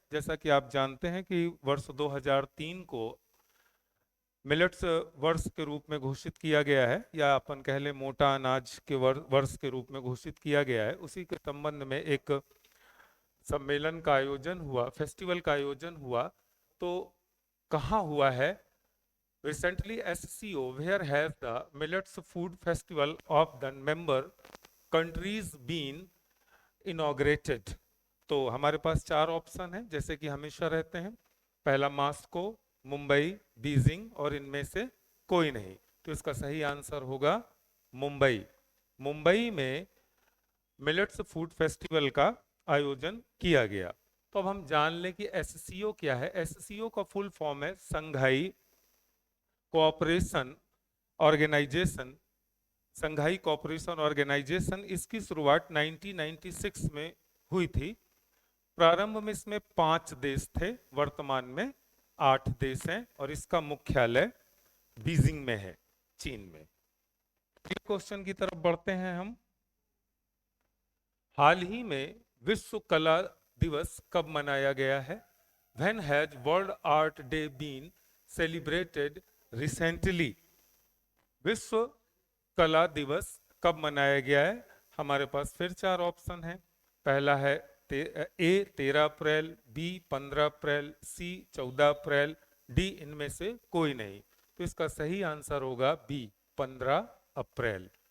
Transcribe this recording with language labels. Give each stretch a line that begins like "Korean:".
Hindi: जैसा कि आप जानते हैं कि वर्ष 2003 को मिलेट्स वर्ष के रूप में घोषित किया गया है, या अपन कह लें मोटा अनाज के वर्ष के रूप में घोषित किया गया है। उसी के संबंध में एक सम्मेलन का आयोजन हुआ, फेस्टिवल का आयोजन हुआ। तो कहाँ हुआ है?
English: Recently, SCO, where has the Millets Food Festival of the member countries been inaugurated?
Hindi: तो हमारे पास चार ऑप्शन हैं जैसे कि हमेशा रहते हैं। पहला मास्को, मुंबई, बीजिंग और इनमें से कोई नहीं। तो इसका सही आंसर होगा मुंबई। मुंबई में मिलेट्स फूड फेस्टिवल का आयोजन किया गया। तो अब हम जान लें कि एससीओ क्या है। एससीओ का फुल फॉर्म है संघाई कोऑपरेशन ऑर्गेनाइजेशन। संघाई कोऑपरेशन ऑर्गेनाइजेशन, इसकी शुरुआत 1996 में हुई थी। प्रारंभ में इसमें 5 देश थे, वर्तमान में 8 देश हैं और इसका मुख्यालय बीजिंग में है, चीन में। क्वेश्चन की तरफ बढ़ते हैं हम। हाल ही में विश्व कला दिवस कब मनाया गया है?
English: When has World Art Day been celebrated recently?
Hindi: विश्व कला दिवस कब मनाया गया है? हमारे पास फिर चार ऑप्शन हैं। पहला है ए 13 अप्रैल, बी 15 अप्रैल, सी 14 अप्रैल, डी इनमें से कोई नहीं। तो इसका सही आंसर होगा बी 15 अप्रैल।